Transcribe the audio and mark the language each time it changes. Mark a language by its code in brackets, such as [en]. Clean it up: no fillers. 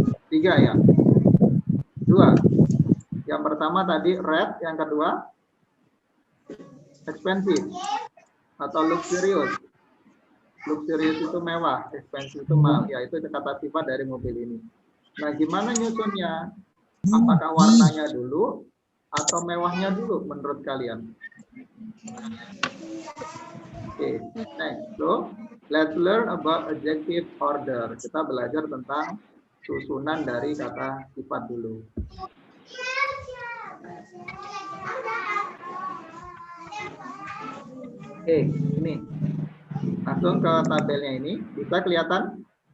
[id] 3 ya? 2. Yang pertama tadi red, yang kedua expensive atau luxurious. Luxurious itu mewah, expensive itu mahal. Ya, itu kata sifat dari mobil ini. Nah, gimana nyusunnya? Apakah warnanya dulu atau mewahnya dulu menurut kalian? Oke, next. [en] So, let's learn about adjective order. [id] Kita belajar tentang susunan dari kata sifat dulu. Oke, ini. Langsung ke tabelnya ini. Bisa kelihatan?